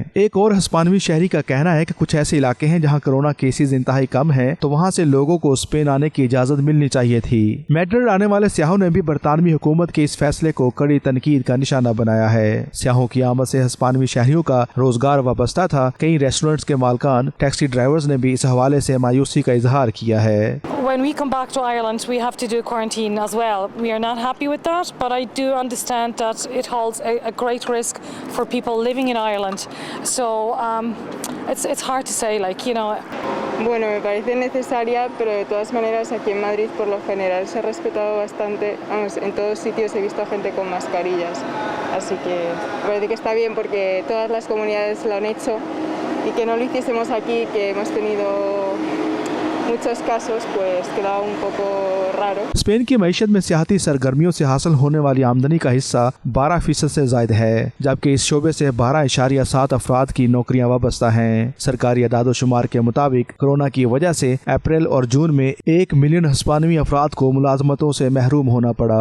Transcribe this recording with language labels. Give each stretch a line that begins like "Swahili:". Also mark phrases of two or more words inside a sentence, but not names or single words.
Urdu: ایک اور ہسپانوی شہری کا کہنا ہے کہ کچھ ایسے علاقے ہیں جہاں
English: corona cases
Urdu: انتہائی کم ہیں، تو وہاں سے لوگوں کو اسپین آنے کی اجازت ملنی چاہیے تھی۔ میڈرڈ آنے والے سیاحوں نے بھی برطانوی حکومت کے اس فیصلے کو کڑی تنقید کا نشانہ بنایا ہے۔ سیاحوں کی آمد سے ہسپانوی شہریوں کا روزگار وابستہ تھا۔ کئی ریسٹورنٹس کے مالکان،
English: taxi drivers
Urdu: نے بھی اس حوالے سے مایوسی کا اظہار کیا ہے۔
English: When we come back to Ireland, we have to do quarantine as well. We are not happy with that, but I do understand that it holds a great risk for people living in Ireland. So it's hard to say, like, you know.
Spanish: Bueno, me parece necesaria, pero de todas maneras aquí en Madrid por lo general se ha respetado bastante. Vamos, en todos sitios he visto gente con mascarillas, así que me parece que está bien porque todas las comunidades lo han hecho y que no lo hiciésemos aquí, que hemos tenido muchos casos pues quedaba un poco raro.
Urdu: اسپین کی معیشت میں سیاحتی سرگرمیوں سے حاصل ہونے والی آمدنی کا حصہ 12% سے زیادہ ہے، جبکہ اس شعبے سے 12.7 افراد کی نوکریاں وابستہ ہیں. سرکاری اعداد و شمار کے مطابق کورونا کی وجہ سے اپریل اور جون میں 1 ملین ہسپانوی افراد کو ملازمتوں سے محروم ہونا پڑا.